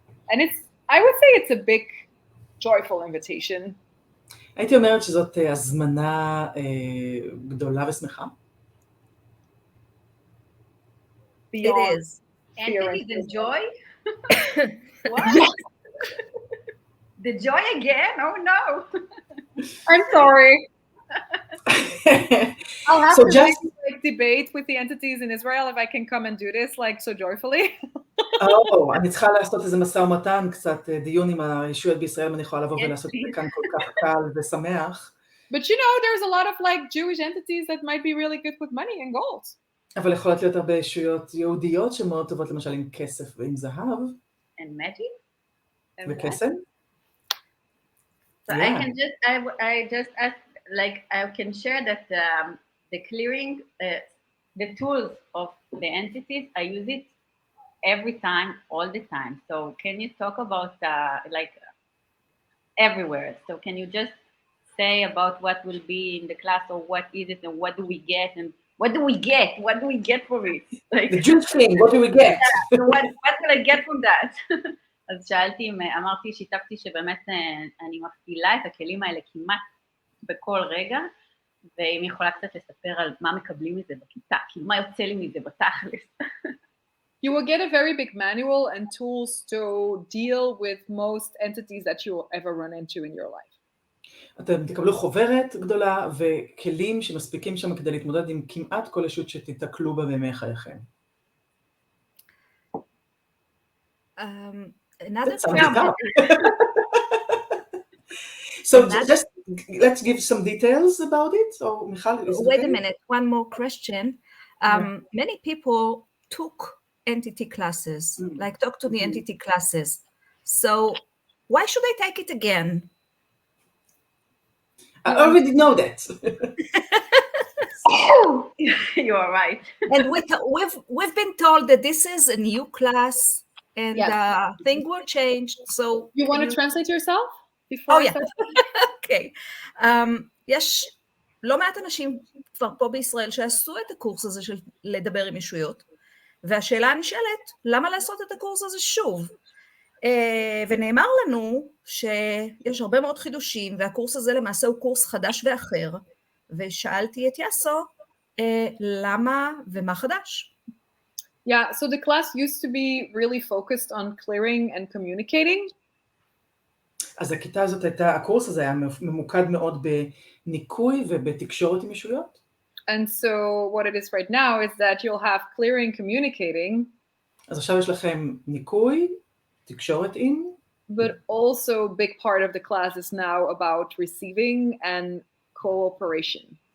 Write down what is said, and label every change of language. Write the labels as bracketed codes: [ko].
[en] And I would say it's a big, joyful invitation. [he] הייתי אומרת שזאת הזמנה גדולה ושמחה. [en] It is. Entities and joy? What? The joy again? Oh no. I'm sorry. I'll have So to just- like debate with the entities in Israel if I can come and do this like so joyfully. [he] אני צריכה לעשות איזה משא ומתן, קצת דיון עם הישויות בישראל, אם אני יכולה לבוא ולעשות את זה כאן כל כך קל ושמח. [en] But you know, there's a lot of like Jewish entities that might be really good with money and gold. [he] אבל יכולות להיות הרבה ישויות יהודיות שמאוד טובות, למשל עם כסף ועם זהב. [en] And magic? And [he] וקסם. [en] So Yeah. I just ask, like, I can share that the clearing, the tools of the entities, I use it every time, all the time. So can you talk about like everywhere? So can you just say about what will be in the class, or what is it, and what do we get, and what do we get? What do we get from it? Like, The Jewish thing, what do we get? what will I get from that? [he] אז שאלתי, אמרתי, שיתפתי שבאמת אני מפעילה את הכלים האלה כמעט בכל רגע, ואם יכולה קצת לספר על מה מקבלים מזה בכיתה, כאילו מה יוצא לי מזה בתכלס. [en] you will get a very big manual and tools to deal with most entities that you will ever run into in your life. [he] אתם תקבלו חוברת גדולה וכלים שמספיקים שם כדי להתמודד עם כמעט כל ישות שתתקלו בה בימי חייכם. [en] Another That sounds thing. tough. So just let's give some details about it. So Michal, is it Wait okay? a minute, one more question. Many people took entity classes, like talk to the entity classes. So why should I take it again? I already know that. You are right. And we've been told that this is a new class and Yes. things were changed. So You want to translate yourself before? Oh, I yeah. start? [he] אוקיי. יש לא מעט אנשים כבר פה בישראל שעשו את הקורס הזה של לדבר עם ישויות, והשאלה הנשאלת, למה לעשות את הקורס הזה שוב? ונאמר לנו שיש הרבה מאוד חידושים, והקורס הזה למעשה הוא קורס חדש ואחר, ושאלתי את יאסו, למה ומה חדש? [en] Yeah, so the class used to be really focused on clearing and communicating. [he] אז הכיתה הזאת הייתה, הקורס הזה היה ממוקד מאוד בניקוי ובתקשורת עם ישויות. [en] And so what it is right now is that you'll have clearing, communicating, [he] אז עכשיו יש לכם ניקוי, תקשורת עם, [en] but also a big part of the class is now about receiving and cooperation.